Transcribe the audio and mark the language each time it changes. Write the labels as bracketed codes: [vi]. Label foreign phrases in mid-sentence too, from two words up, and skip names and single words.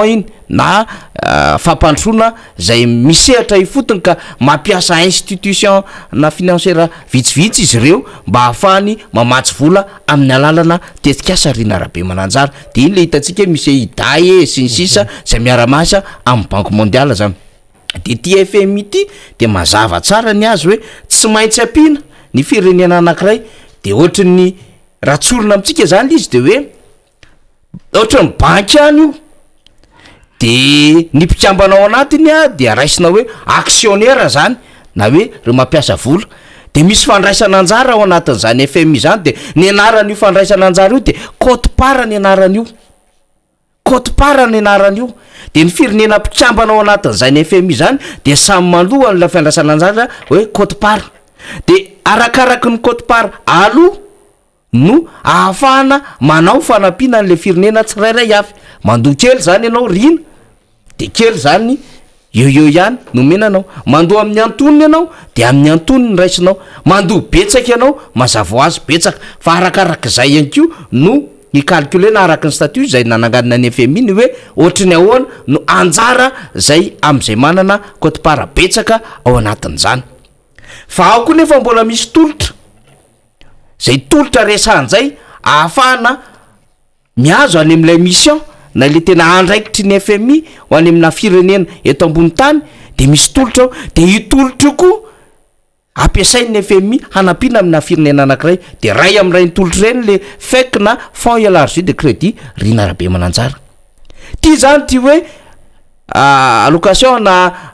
[mg] iny na fampandrosoana zay misehatra ifotony ka mampiasa institution na financiera vitsivitsy izy ireo mba hahafahany mamatsy vola amin'ny alalana tetikasa rinarabe mananjara de iny le hitantsika misy iday sy ny sisa zay miaramasa amin'ny [fr] Banque mondiale [mg] zany de ty FMI ty de mazava tsara ny azy hoe tsy maintsy ampina ny firenena anankiray de ohatran'ny ratsorona amitsika zany izy de hoe ohatran'ny banky any io de ny mpikambana ao anatiny de raisina hoe actionnaire zany na hoe reo mampiasa vola de misy fandraisana anjara ao anatin'izany FMI zany de ny anaran'io fandraisana anjara io de quote-part ny anaran'io quote-part ny anaran'io de ny firenena mpikambana ao anatin'izany FMI zany de samy mandoha an'ilay fandraisana anjara hoe quote-part de arakaraky ny quote-part aloha no ahafahana manao fanampiana an'le firenena tsirairay avy mandoha kely zany ianao rina de kely zany eo ihany no menanao mandoha amin'ny antoniny ianao de amin'ny antoniny raisinao mandoha betsaka ianao mazava ho azy betsaka fa arakaraka zay ihany ko no ny calculena araka ny statut zay nananganina ny FMI ny hoe ohatrany ahoana no anjara zay am'izay manana quote-part betsaka ao anatin'izany fa ao koa nefa mbola misy tolotra zay tolotra resan'izay ahafahana miazo any amin'ilay mission na le tena andraikitry ny FMI ho any amina firenena eto ambony tany de misy tolotra de hitolotra koa ampiasain'ny FMI hanampiana amina firenena anankiray de ray am'ray ny tolotra reny le FEC na [fr] fonds élargi de crédit [mg] rinarabe mananjara ty zany ty hoe allocation na